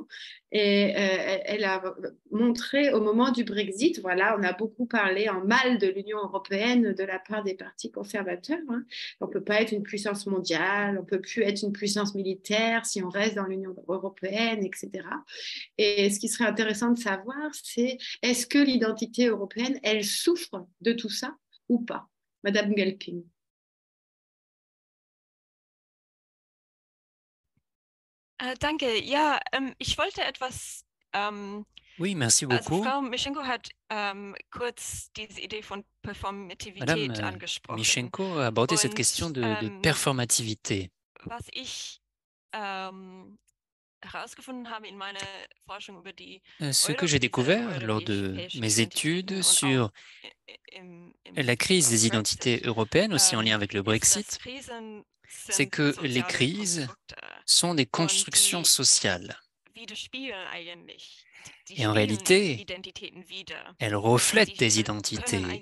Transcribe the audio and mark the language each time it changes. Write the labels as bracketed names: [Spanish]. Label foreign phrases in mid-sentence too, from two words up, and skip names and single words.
[French] Et elle a montré au moment du Brexit, voilà, on a beaucoup parlé en mal de l'Union européenne de la part des partis conservateurs. Hein. On ne peut pas être une puissance mondiale, on ne peut plus être une puissance militaire si on reste dans l'Union européenne, etc. Et ce qui serait intéressant de savoir, c'est est-ce que l'identité européenne, elle souffre de tout ça ou pas? Madame Gelping. [German] Danke. Ja, ich wollte etwas. [French] Oui, merci [German] Also [French] beaucoup. [German] Frau Mischenko hat kurz diese Idee von Performativität [French] Madame [German] angesprochen. [French] Mischenko a abordé cette question de performativité. [German] Was ich herausgefunden habe in meiner Forschung über die [French] Ce que j'ai découvert lors de mes études sur la crise des identités européennes, aussi en lien avec le Brexit, c'est que les crises sont des constructions sociales. Et en réalité, elles reflètent des identités.